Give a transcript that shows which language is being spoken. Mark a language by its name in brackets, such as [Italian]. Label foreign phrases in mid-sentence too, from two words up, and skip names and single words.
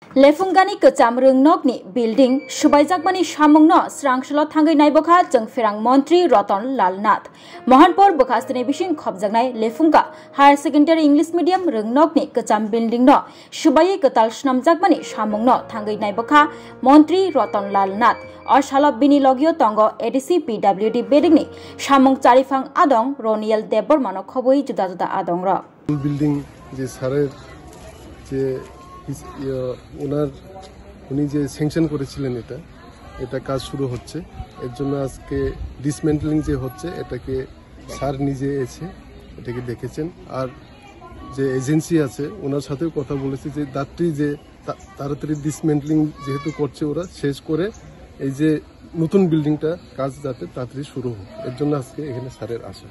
[Kok Borok] लेफुंगानी कचाम रोंगनकनी बिल्डिंग सुबाइजाकमानी सामुंगनो स्रांगसलो थांगै नायबखा जोंफेरांग मंत्री रतन लाल नाथ महनपुर बखास्तिनि बिसिं खबजागनाय लेफुंगा हायर सेकेंडरी इंग्लिश मीडियम रोंगनकनी कचाम बिल्डिंग नो सुबाइयै कताल स्नामजाकमानी सामुंगनो थांगै नायबखा मंत्री रतन लाल नाथ अशालो बिनि लगियो तंगो एडीसी पीडब्ल्यूडी बिल्डिंगनि सामुंग चारिफां आदं रनियल देबबर्मानो खबयै जुदा जुदा आदं र [Bangla] बिल्डिंग जे सारेर जे উনি যে স্যাংশন করেছিলেন এটা কাজ শুরু হচ্ছে এর জন্য আজকে ডিসমেন্টলিং যে হচ্ছে এটাকে স্যার নিজে এসে এটাকে দেখেছেন আর যে এজেন্সি আছে ওনার সাথেও কথা বলেছে যে দাত্রী যে তাড়াতাড়ি ডিসমেন্টলিং যেহেতু করছে ওরা শেষ করে এই যে নতুন বিল্ডিংটা কাজ যাতে তাড়াতাড়ি শুরু হোক এর জন্য আজকে এখানে স্যারের আসা।